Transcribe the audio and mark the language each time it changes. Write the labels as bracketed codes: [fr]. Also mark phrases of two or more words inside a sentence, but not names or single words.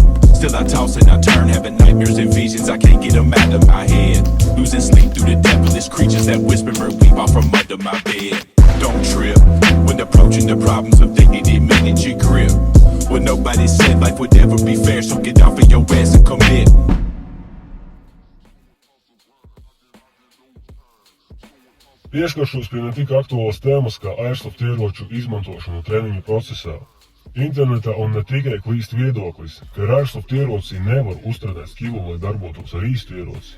[en] Still I toss and I turn, having nightmares and visions, I can't get them out of my head. Losing sleep through the devilish creatures that whisper and weep out from under my bed. Don't trip, when approaching the problems of dignity, manage your grip. When nobody said life would ever be fair, so get off of your ass and commit. [lv] Pieskaršos pie ne tik aktuālas tēmas kā airsoft ieroču izmantošana treniņu procesā. Internetā un ne tikai klīst viedoklis, ka ar airsoft ieroci nevar uztrenēt skilu, lai darbotos ar īstu ieroci.